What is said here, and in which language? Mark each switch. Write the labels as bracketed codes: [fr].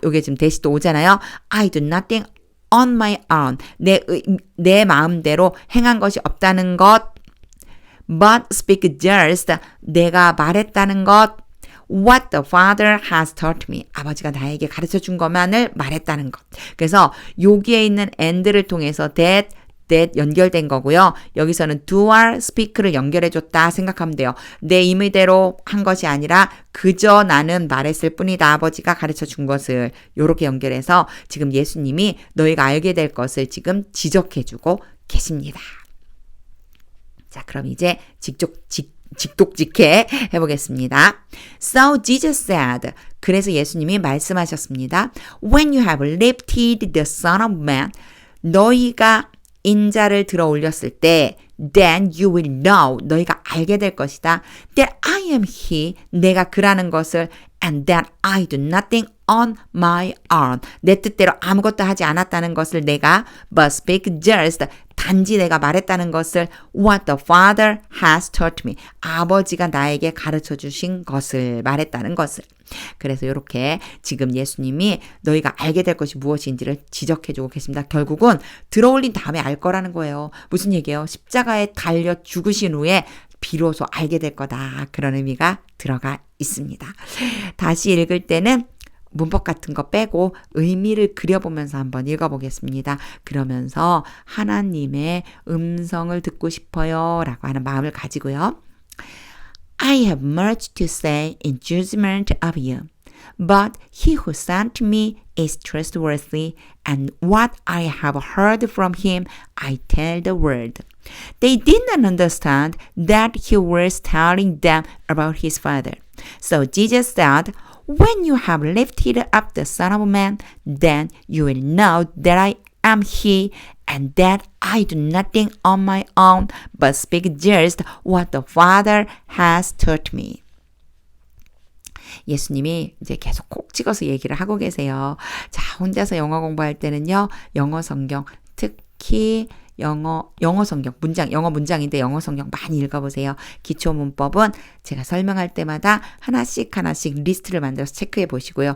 [ko] 요게 지금 대시 또 오잖아요. [en] I do nothing on my own. [ko] 내 마음대로 행한 것이 없다는 것. [en] But speak just. [ko] 내가 말했다는 것. [en] What the Father has taught me. [ko] 아버지가 나에게 가르쳐 준 것만을 말했다는 것. 그래서 여기에 있는 and를 통해서 that that 연결된 거고요. 여기서는 do와 speak를 연결해줬다 생각하면 돼요. 내 임의대로 한 것이 아니라 그저 나는 말했을 뿐이다. 아버지가 가르쳐 준 것을 이렇게 연결해서 지금 예수님이 너희가 알게 될 것을 지금 지적해주고 계십니다. 자, 그럼 이제 직독직해 해보겠습니다. [en] So Jesus said, [ko] 그래서 예수님이 말씀하셨습니다. [en] When you have lifted the Son of Man, [ko] 너희가 인자를 들어 올렸을 때 [en] then you will know, [ko] 너희가 알게 될 것이다. [en] That I am He, [ko] 내가 그라는 것을 [en] and that I do nothing on my own, [ko] 내 뜻대로 아무것도 하지 않았다는 것을 내가 [en] but speak just, [ko] 단지 내가 말했다는 것을 [en] what the Father has taught me, [ko] 아버지가 나에게 가르쳐 주신 것을 말했다는 것을. 그래서 이렇게 지금 예수님이 너희가 알게 될 것이 무엇인지를 지적해주고 계십니다. 결국은 들어올린 다음에 알 거라는 거예요. 무슨 얘기예요? 십자가에 달려 죽으신 후에 비로소 알게 될 거다. 그런 의미가 들어가 있습니다. 다시 읽을 때는 문법 같은 거 빼고 의미를 그려보면서 한번 읽어보겠습니다. 그러면서 하나님의 음성을 듣고 싶어요 라고 하는 마음을 가지고요. [en] I have much to say in judgment of you, but he who sent me is trustworthy, and what I have heard from him I tell the world. They did not understand that he was telling them about his Father. So Jesus said, When you have lifted up the Son of Man, then you will know that I am He, and that I do nothing on my own, but speak just what the Father has taught me. [ko] 예수님이 이제 계속 콕 찍어서 얘기를 하고 계세요. 자, 혼자서 영어 공부할 때는요, 영어 성경, 특히 영어 성경, 영어 문장인데 영어 성경 많이 읽어보세요. 기초 문법은 제가 설명할 때마다 하나씩 리스트를 만들어서 체크해 보시고요.